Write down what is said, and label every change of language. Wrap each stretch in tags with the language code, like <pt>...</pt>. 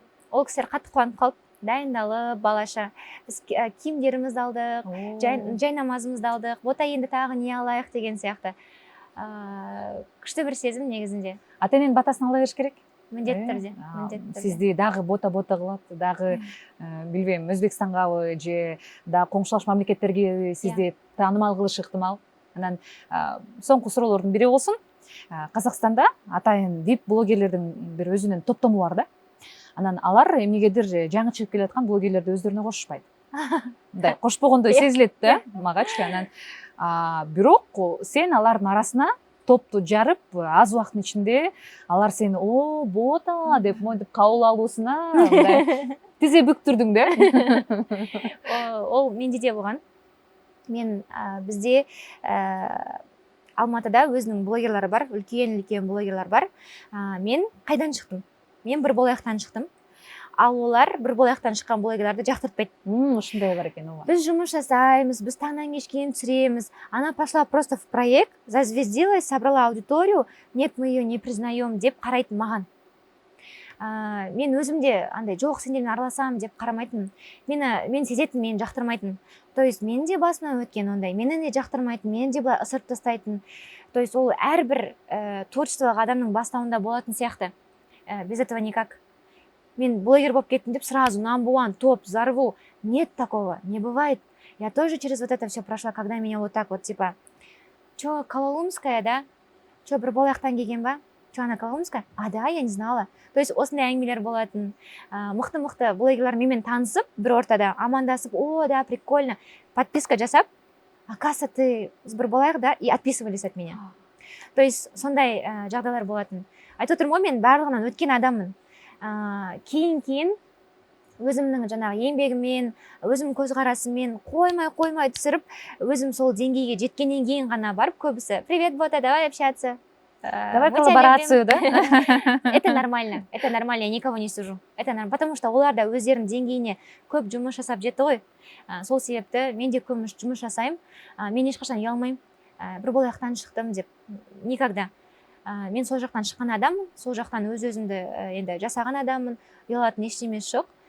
<kk>Ол кісілер қатты қуанып қалды, дайындалып, балаша. Біз киімдерімізді алдық, жай намазымызды алдық, Бота енді тағы не алайық деген сияқты. Күшті бір сезім негізінде.</kk> <ky>Ата-эненин батасын ала бериш керек?</ky> <kk>Міндетті түрде.</kk> <ky>Сізді дағы бота қылады, дағы билбейм, Өзбекстангабы же да коңшулаш мамлекеттерге сізді таанымал кылышы ыктымал. Анан соңку суроолордун бири болсун. Казакстанда атайын вип блогерлердин бир өзүнүн топтому бар да. Анан алар эмнегедир жаңы чыгып келе аткан блогерлерди өздөрүнө кошушпайт. Мындай кошпогондой сезилет да магачы. Анан бирок сен алардын арасына топту жарып, аз убакыттын ичинде алар сени "О, Бота" деп монтип кабыл алуусуна мындай тизе бүктүрдүң да.</ky> <kk>Ол менде де болған. Мен бізде Алматыда өзінің блогерлары бар, үлкен блогерлар бар. Мен қайдан шықтым? Мен бір болаяқтан шықтым. Ал олар бір болаяқтан шыққан блогерларды жақтыртпайды.</kk> <ky>Ушундай бар екен ооба.</ky> <kk>Біз жұмыс жасаймыз, біз таңнан кешке түсіреміз.</kk> <ru>Она пошла просто в проект, зазвездилась, собрала аудиторию, нет, мы ее не признаем</ru> <kk>деп қарайтын маған. Мен өзімде андай жоқ сендермен араласам деп қарамайтын. Мен сезетін, мені жақтырмайтын. То есть мен де басымнан өткен ондай, мені де жақтырмайтын, мені де ысырып тастайтын. То есть ол әрбір творчестволық адамның бастауында болатын сияқты.</kk> <ru>без этого никак.</ru> <kk>Мен блогер болып кеттім деп сразу</kk> <en>number one,</en> <kk>топ, взорву.</kk> <ru>Нет такого, не бывает. Я тоже через вот это все прошла, когда меня вот так вот, типа, чё, Кололумская, да?</ru> <kk>Чё, бір болаяқтан келген ба?</kk> <ru>Чё, она Кололумская? А, да, я не знала. То есть</ru> <kk>осындай әңгімелер болатын. Мықты блогерлар менімен танысып, бір ортада амандасып,</kk> <ru>о, да, прикольно.</ru> <kk>Подписка жасап,</kk> <ru>оказывается, ты</ru> <kk>бір болайық,</kk> <ru>да, и отписывались от меня.</ru> <kk>То есть сондай жағдайлар болатын. Айтып отырмын ғой, мен барлығынан өткен адаммын. Кейін өзімнің жаңағы еңбегіммен, өзім көзқарасыммен қоймай түсіріп, өзім сол деңгейге жеткеннен кейін ғана барып көбісі</kk> <ru>привет, бота, давай общаться. Давай коллаборацию, да? Это нормально, я никого не сужу. Это нормально, потому что</ru> <kk>олар да өздерінің деңгейіне көп жұмыс жасап жетті ғой. Сол себепті мен де көп жұмыс жасаймын. Мен ешқашан ұялмаймын. Бір болаяқтан шықтым деп, никогда. Мен сол жақтан шыққан адаммын, сол жақтан өз-өзімді енді жасаған адаммын, ұялатын ештемесі жоқ.</kk>